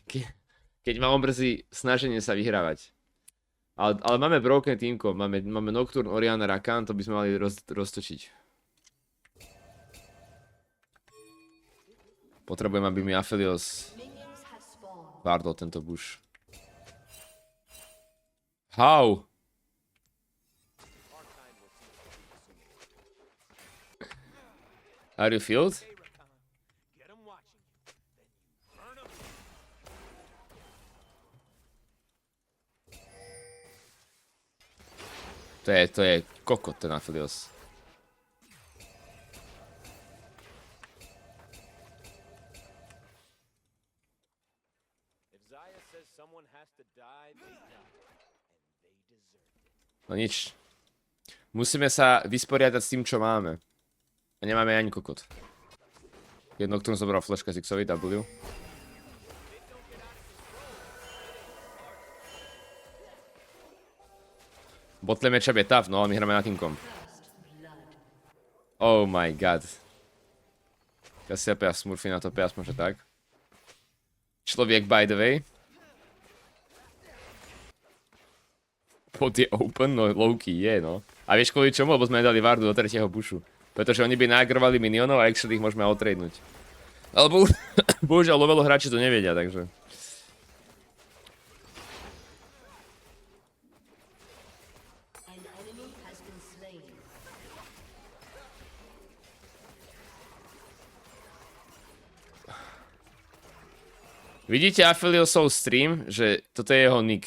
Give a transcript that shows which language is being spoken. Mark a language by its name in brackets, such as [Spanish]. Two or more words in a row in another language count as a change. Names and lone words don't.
[Slovak] Keď ma omrzí snaženie sa vyhrávať. Ale máme [English] broken teamko, [Slovak] máme Nocturne, Orianna, Rakan, to by sme mali roztočiť. Potrebujem, aby mi Aphelios pardol tento bush. [English] How? Are you filled? [Slovak] To je kokot ten Aphelios. No nič. Musíme sa vysporiadať s tým, čo máme. A nemáme ani kokot. Keď Nocturne zobral flashka Zixovi W. [English] Botlane matchup [Slovak] je tough, no ale my hráme na teamkom. [English] Oh my god. [Slovak] Cassiopeia smurfy na tope, aspoň že tak. Človek [English] by the way. Pod je open, [Slovak] no [English] low-key [Slovak] je, no. A vieš kvôli čomu? Lebo sme nedali wardu do tretieho bushu. Pretože oni by naagrovali minionov a actually ich môžeme outradenúť. Ale bohužiaľ lovelo hráči to nevedia, takže. Vidíte Apheliosov stream, že toto je jeho nick.